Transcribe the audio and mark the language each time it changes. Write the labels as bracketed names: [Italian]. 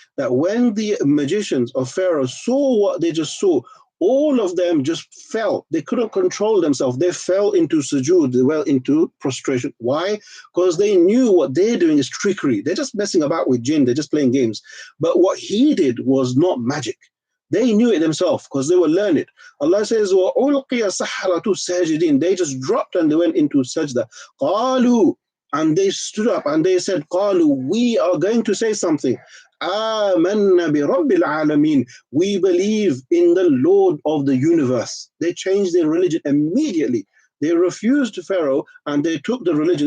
[English] That when the magicians of Pharaoh saw what they just saw, all of them just fell. They couldn't control themselves. They fell into sujood. They fell into prostration. Why? Because they knew what they're doing is trickery. They're just messing about with jinn. They're just playing games. But what he did was not magic. They knew it themselves because they were learned. Allah says, [Arabic] وَأُلْقِيَ السَّحَرَةُ سَاجِدِينَ. [English] They just dropped and they went into sajda. قَالُوا, and they stood up and they said, قَالُوا, we are going to say something. [Arabic] آمَنَّا بِرَبِّ الْعَالَمِينَ. [English] We believe in the Lord of the universe. They changed their religion immediately. They refused Pharaoh and they took the religion.